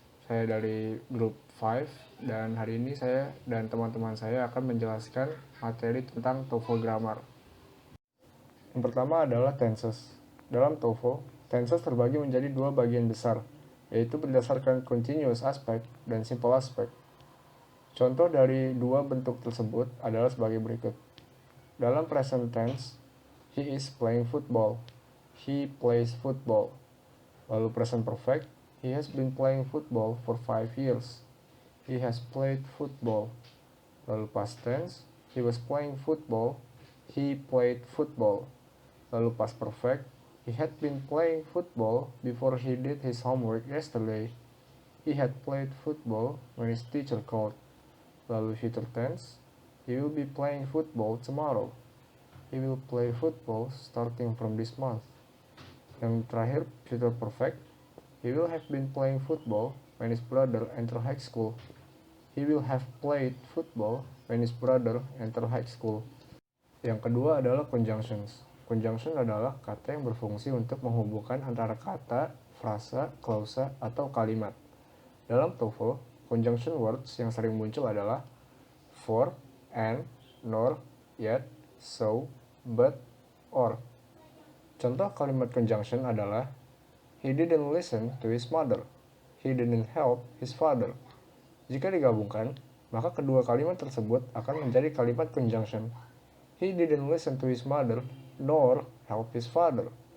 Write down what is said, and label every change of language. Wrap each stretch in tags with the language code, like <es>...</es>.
<id>Saya dari grup 5 dan hari ini saya dan teman-teman saya akan menjelaskan materi tentang TOEFL Grammar. Yang pertama adalah tenses. Dalam TOEFL, tenses terbagi menjadi dua bagian besar, yaitu berdasarkan continuous aspect dan simple aspect. Contoh dari dua bentuk tersebut adalah sebagai berikut.</id> <en>Dalam present tense, he is playing football. He plays football. Lalu present perfect, he has been playing football for 5 years. He has played football. Lalu past tense, he was playing football. He played football. Lalu past perfect, he had been playing football before he did his homework yesterday. He had played football when his teacher called. Lalu future tense, he will be playing football tomorrow. He will play football starting from this month.</en> <id>Yang terakhir,</id> <en>future perfect, he will have been playing football when his brother entered high school. He will have played football when his brother entered high school.</en> <id>Yang kedua adalah conjunctions. Conjunction adalah kata yang berfungsi untuk menghubungkan antara kata, frasa, klausa, atau kalimat. Dalam TOEFL, conjunction words yang sering muncul adalah for, and, nor, yet, so, but, or. Contoh kalimat conjunction adalah</id> <en>he didn't listen to his mother. He didn't help his father.</en> <id>Jika digabungkan, maka kedua kalimat tersebut akan menjadi kalimat conjunction.</id> <en>He didn't listen to his mother nor help his father.</en>